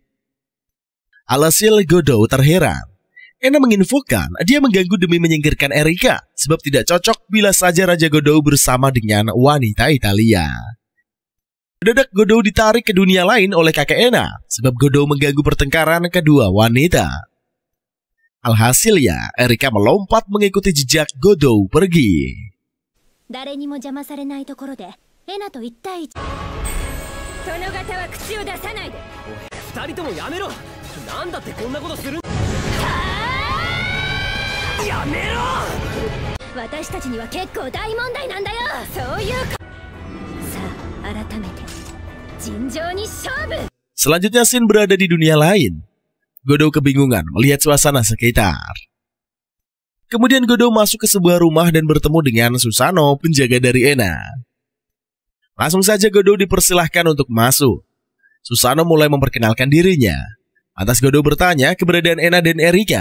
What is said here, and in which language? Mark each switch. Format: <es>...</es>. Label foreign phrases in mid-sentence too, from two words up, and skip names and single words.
<id>Alhasil Godou terheran. Ena menginfokan dia mengganggu demi menyingkirkan Erika sebab tidak cocok bila saja Raja Godou bersama dengan wanita Italia. Mendadak Godou ditarik ke dunia lain oleh kakek Ena sebab Godou mengganggu pertengkaran kedua wanita. Alhasil ya, Erika melompat mengikuti jejak Godou pergi.</id> <ja>誰にも邪魔されないところでエナと1対1。殿方は口を出さないで。二人ともやめろ。なんだってこんなことする。やめろ。私たちには結構大問題なんだよ。そういうか。さあ改めて尋常に勝負。</ja> <id>Selanjutnya Shin berada di dunia lain. Godou kebingungan melihat suasana sekitar. Kemudian Godou masuk ke sebuah rumah dan bertemu dengan Susano, penjaga dari Ena. Langsung saja Godou dipersilahkan untuk masuk. Susano mulai memperkenalkan dirinya. Lantas Godou bertanya keberadaan Ena dan Erika.</id>